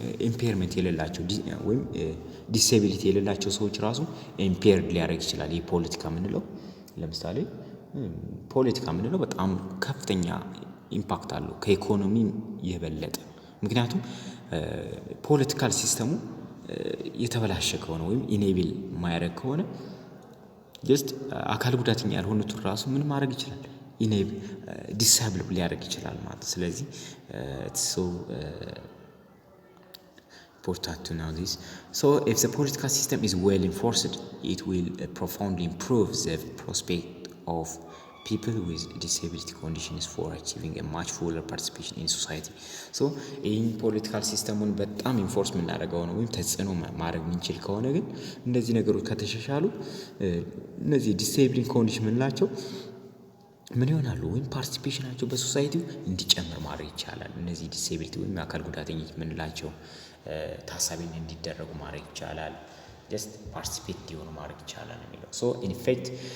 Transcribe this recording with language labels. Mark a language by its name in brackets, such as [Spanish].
[Amharic] ኢምፔርመንት የሌላቸው ወይም ዲሴቢሊቲ የሌላቸው ሰዎች ራሱ ኢምፔርድ ሊያደርግ ይችላል። ይህ ፖለቲካ የምንለው ለምሳሌ ፖለቲካ የምንለው በጣም ከፍተኛ ኢምፓክት አለው ከኢኮኖሚ የበለጠ። ምክንያቱም ፖለቲካል ሲስተሙ የተበላሸ ከሆነ ወይም ኢኔብል ማያደርግ ከሆነ ጀስት አካል ጉዳተኛ ያልሆኑትን ራሱ ምን ማድረግ ይችላል? ኢኔብል ዲሳብል ሊያደርግ ይችላል ማለት። ስለዚህ [English] so important to know this. So if the political system is well enforced, it will profoundly improve the prospect of people with disability conditions for achieving a much fuller participation in society. [Amharic] So ይህን ፖለቲካል ሲስተሙን በጣም ኢንፎርስ የምናደርገው ነው ወይም ተጽዕኖ ማድረግ የምንችል ከሆነ ግን እነዚህ ነገሮች ከተሻሻሉ እነዚህ ዲሴብሊንግ ኮንዲሽን የምንላቸው ምን ይሆናሉ ወይም ፓርቲሲፔሽናቸው በሶሳይቲው እንዲጨምር ማድረግ ይቻላል። እነዚህ ዲሴቢሊቲ ወይም አካል ጉዳተኞች የምንላቸው ታሳቢን እንዲደረጉ ማድረግ ይቻላል። [English] just participate [Amharic] እንዲሆኑ ማድረግ ይቻላል የሚለው። [English] so in effect